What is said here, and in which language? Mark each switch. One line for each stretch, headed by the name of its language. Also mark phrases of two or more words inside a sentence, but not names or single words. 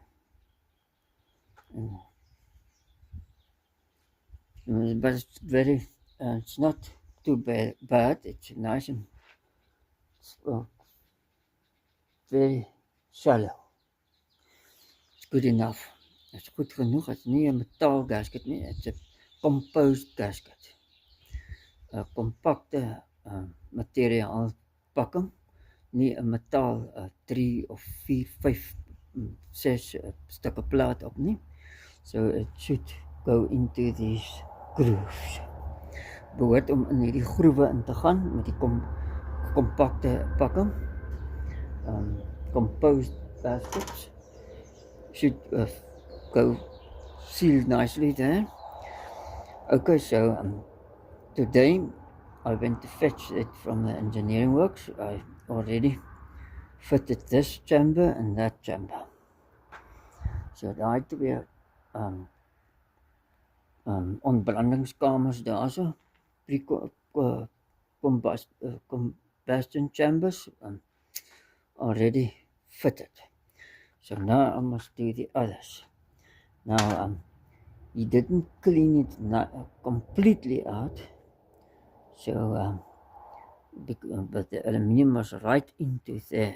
English: But it's very, it's not too bad. It's nice and very shallow. It's good enough. It's
Afrikaans: goed genoeg. It's nie 'n metaal gasket nie.
English: It's a composed gasket.
Afrikaans: 'n Compacte materiaal pakking, nie 'n metaal 3 of 4, 5, 6 stukke plaat op nie.
English: So it should go into these grooves.
Afrikaans: Behoort om in hierdie groewe in te gaan met die compacte pakking.
English: Composed baskets should go sealed nicely there. Okay, so today I went to fetch it from the engineering works. I already fitted this chamber and that chamber.
Afrikaans: So daai twee ontbrandingskamers daarso,
English: combustion chambers already fitted. So now I must do the others. Now he didn't clean it completely out. So but the aluminium was right into there.